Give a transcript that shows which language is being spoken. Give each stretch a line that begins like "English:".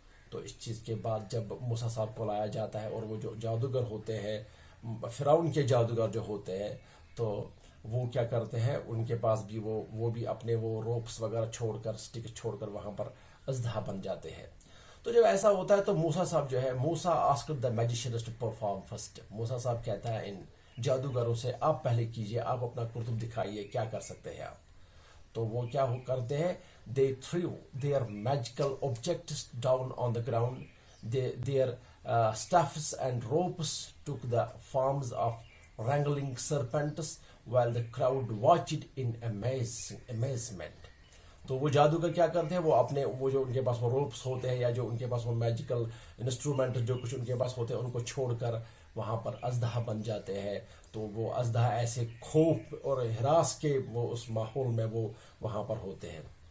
Urdu: تو اس چیز کے بعد جب موسیٰ صاحب کو لایا جاتا ہے اور وہ جو جادوگر ہوتے ہیں, فرعون کے جادوگر جو ہوتے ہیں, تو وہ کیا کرتے ہیں, ان کے پاس بھی وہ بھی اپنے وہ روپس وغیرہ چھوڑ کر, سٹک چھوڑ کر وہاں پر اژدہا بن جاتے ہیں. تو جب ایسا ہوتا ہے تو موسیٰ صاحب جو ہے,
English: موسیٰ asked the magicians to perform first.
Urdu: موسیٰ صاحب کہتا ہے ان جادوگروں سے آپ پہلے کیجئے, آپ اپنا کرتب دکھائیے, کیا کر سکتے ہیں آپ. تو وہ کیا کرتے ہیں,
English: they threw their magical objects down on the ground. Their staffs and ropes took the forms of wrangling serpents while the crowd watched in amazement.
Urdu: تو وہ جادوگر کیا کرتے ہیں, وہ اپنے وہ جو ان کے پاس وہ روپس ہوتے ہیں یا جو ان کے پاس وہ میجیکل انسٹرومنٹ جو کچھ ان کے پاس ہوتے ہیں, ان کو چھوڑ کر وہاں پر اژدہا بن جاتے ہیں. تو وہ اژدہا ایسے خوف اور ہراس کے وہ اس ماحول میں وہ وہاں پر ہوتے ہیں.